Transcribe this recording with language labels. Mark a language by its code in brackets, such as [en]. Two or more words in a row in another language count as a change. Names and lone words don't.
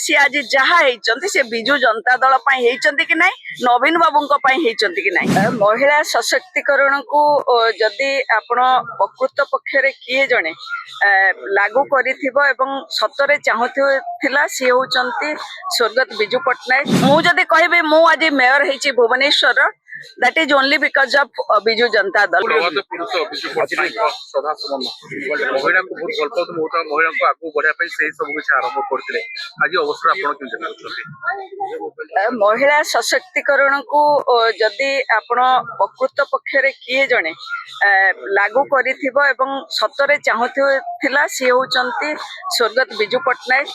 [or] ସିଏ ଆଜି ଯାହା ହେଇଛନ୍ତି ସେ ବିଜୁ ଜନତା ଦଳ ପାଇଁ ହେଇଛନ୍ତି କି ନାଇଁ, ନବୀନ ବାବୁଙ୍କ ପାଇଁ ହେଇଛନ୍ତି କି ନାଇଁ। ମହିଳା ସଶକ୍ତିକରଣକୁ ଯଦି ଆପଣ ପ୍ରକୃତ ପକ୍ଷରେ କିଏ ଜଣେ ଲାଗୁ କରିଥିବ ଏବଂ ସତରେ ଚାହୁଁଥିଲା ସିଏ ହଉଛନ୍ତି ସ୍ୱର୍ଗତ ବିଜୁ ପଟ୍ଟନାୟକ। ମୁଁ ଯଦି କହିବି ମୁଁ ଆଜି ମେୟର ହେଇଛି ଭୁବନେଶ୍ୱରର, [en] that is only because of ବିଜୁ ଜନତା ଦଳ। [or] ମହିଳାଙ୍କୁ ବହୁତ ଭଲ ପାଉଥିଲେ, ମହିଳାଙ୍କୁ ଆଗକୁ ବଢିବା ପାଇଁ ସେଇ ସବୁ କିଛି ଆରମ୍ଭ କରିଥିଲେ। ଆଜି ଅବସର ଆପଣ କେମିତି ଦେଖୁଛନ୍ତି? ମହିଳା ସଶକ୍ତିକରଣକୁ ଯଦି ଆପଣ ପ୍ରକୃତ ପକ୍ଷରେ କିଏ ଜଣେ ଲାଗୁ କରିଥିବ ଏବଂ ସତରେ ଚାହୁଁଥିଲା ସିଏ ହଉଛନ୍ତି ସ୍ୱର୍ଗତ ବିଜୁ ପଟ୍ଟନାୟକ।